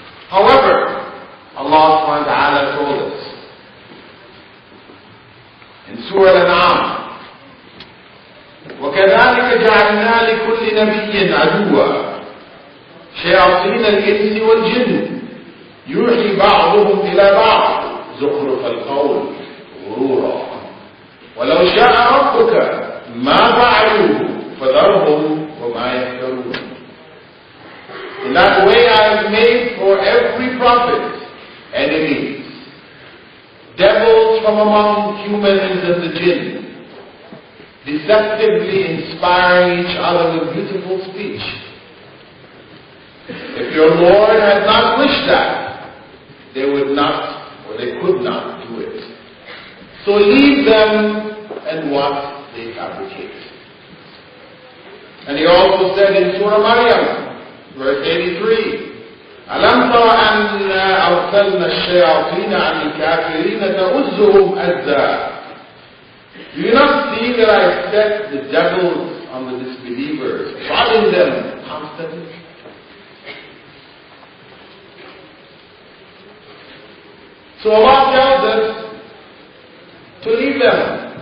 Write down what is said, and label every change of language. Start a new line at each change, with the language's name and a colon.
English: However, Allah subhanahu wa ta'ala told us in Surah Al-An'am,
Arabic: وَكَذَلِكَ جَعَلْنَا لِكُلِّ نَبِيٍّ عَدُوًّا شَيَاطِينَ الْإِنسِ وَالْجِنِّ يُوحِي بَعْضُهُمْ إِلَى بَعْضٍ زُخْرُفَ الْقَوْلِ غُرُورًا وَلَوْ شَاءَ رَبُّكَ مَا فَعَلُوهُ فَذَرْهُمْ وَمَا يَفْتَرُونَ.
English: In that way I have made for every prophet enemies, devils from among humans and the jinn, deceptively inspiring each other with beautiful speech. If your Lord had not wished that, they would not, or they could not do it. So leave them and what they fabricate. And he also said in Surah Maryam, verse 83,
Arabic: أَلَمْ تَرَ أَنَّا أَرْسَلْنَا الشَّيَاطِينَ عَلَى الْكَافِرِينَ تَؤُزُّهُمْ أَزًّا.
English: Do you not see that I set the devils on the disbelievers, prodding them constantly? So Allah tells us to leave them.